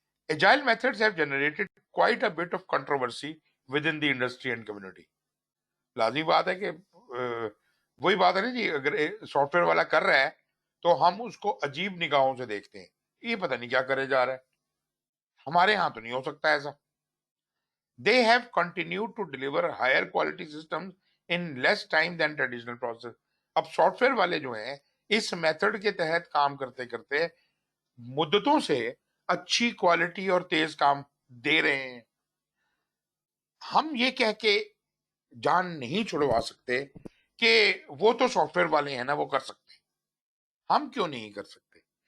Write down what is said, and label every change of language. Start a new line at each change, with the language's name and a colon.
English: Agile methods have generated quite a bit of controversy within the industry and community।
Hindi: लाजमी बात है कि वही बात है ना जी, अगर सॉफ्टवेयर वाला कर रहा है तो हम उसको अजीब निगाहों से देखते हैं, ये पता नहीं क्या करे जा रहा है। हमारे यहाँ तो नहीं हो सकता ऐसा।
English: They have continued to deliver higher quality systems in less time than traditional process।
Hindi: अब सॉफ्टवेयर वाले जो हैं इस मेथड के तहत काम करते करते मुद्दतों से अच्छी क्वालिटी और तेज काम दे रहे हैं। हम ये कह के जान नहीं छुड़वा सकते कि वो तो सॉफ्टवेयर वाले हैं ना, वो कर सकते हैं, हम क्यों नहीं कर सकते?